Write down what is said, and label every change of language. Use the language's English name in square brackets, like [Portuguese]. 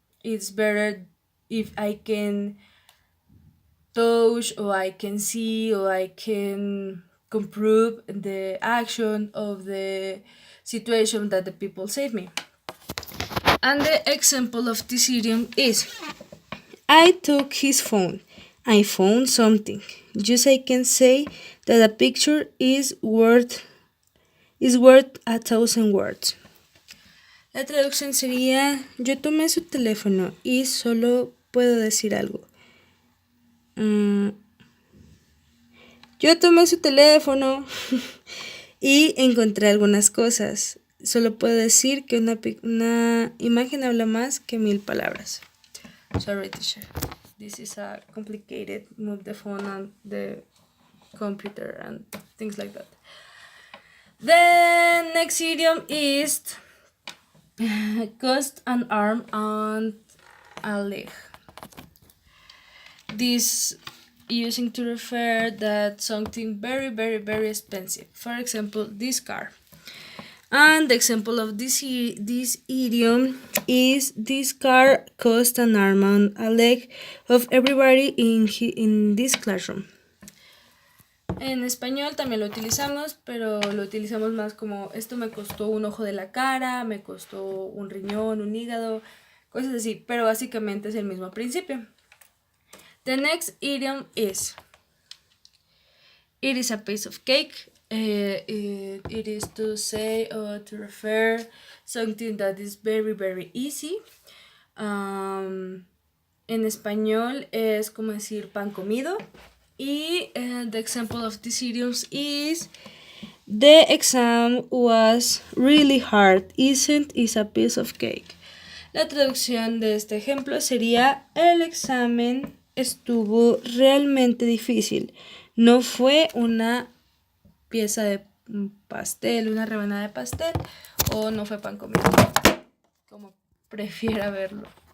[English] It's better if I can touch or I can see or I can comprove the action of the situation that the people save me. And the example of this idiom is I took his phone. I found something. Just I can say that a picture is worth 1,000 words. [Spanish] La traducción sería yo tomé su teléfono y solo puedo decir algo. Yo tomé su teléfono y encontré algunas cosas. Solo puedo decir que una imagen habla más que 1,000 palabras. [English] Sorry, teacher. This is a complicated. Move the phone on the computer and things like that. The next idiom is cost an arm and a leg. This using to refer that something very, very, very expensive. For example, this car. And the example of this idiom is this car cost an arm and a leg of everybody in this classroom. [Spanish] En español también lo utilizamos, pero lo utilizamos más como esto me costó un ojo de la cara, me costó un riñón, un hígado, cosas así, pero básicamente es el mismo principio. [English] The next idiom is it is a piece of cake. It is to say or to refer something that is very, very easy. [Spanish] En español es como decir pan comido. [English] Y the example of these idioms is the exam was really hard. Isn't it a piece of cake? [Spanish] La traducción de este ejemplo sería el examen estuvo realmente difícil. No fue una pieza de pastel, una rebanada de pastel, o no fue pan comido, como prefiera verlo.